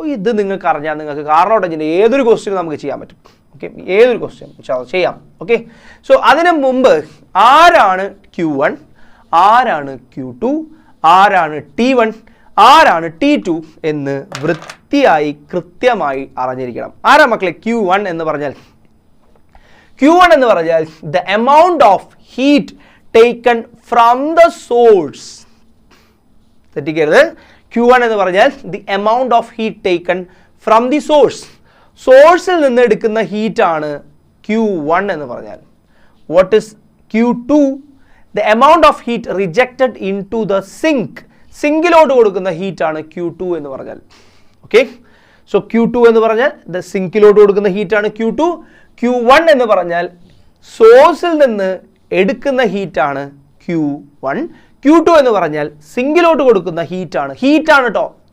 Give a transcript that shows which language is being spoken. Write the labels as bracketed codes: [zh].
[ml] ഇത് നിങ്ങൾക്ക് അറിഞ്ഞാൽ നിങ്ങൾക്ക് കാർനോട്ട് എഞ്ചിൻ്റെ ഏതൊരു ക്വസ്റ്റ്യനും നമുക്ക് ചെയ്യാൻ പറ്റും. ഓക്കെ, ഏതൊരു ക്വസ്റ്റ്യൻ ചെയ്യാം. ഓക്കെ, സോ അതിന് മുമ്പ് ആരാണ് Q1, ആരാണ് Q2, ആരാണ് T1, ആരാണ് T2 എന്ന് വൃത്തിയായി കൃത്യമായി അറിഞ്ഞിരിക്കണം. ആരാ മക്കളെ Q1 എന്ന് പറഞ്ഞാൽ? [en] Q1 [ml] എന്ന് പറഞ്ഞാൽ [en] the amount of heat taken from the source. [ml] തെറ്റിക്കരുത്. [en] Q1 [ml] എന്ന് പറഞ്ഞാൽ [en] the amount of heat taken from the source. [ml] സോഴ്സിൽ നിന്ന് എടുക്കുന്ന ഹീറ്റ് ആണ് Q1 എന്ന് പറഞ്ഞാൽ. [en] What is Q2? The amount of heat rejected into the sink. [ml] സിങ്കിലോട്ട് കൊടുക്കുന്ന ഹീറ്റ് ആണ് Q2 എന്ന് പറഞ്ഞാൽ. ഓക്കെ, സോ Q2 എന്ന് പറഞ്ഞാൽ the സിങ്കിലോട്ട് കൊടുക്കുന്ന ഹീറ്റ് ആണ് Q2. Q1 എന്ന് പറഞ്ഞാൽ സോഴ്സിൽ നിന്ന് എടുക്കുന്ന ഹീറ്റാണ് Q1. Q2 എന്ന് പറഞ്ഞാൽ സിങ്കിലോട്ട് കൊടുക്കുന്ന ഹീറ്റാണ് കേട്ടോ.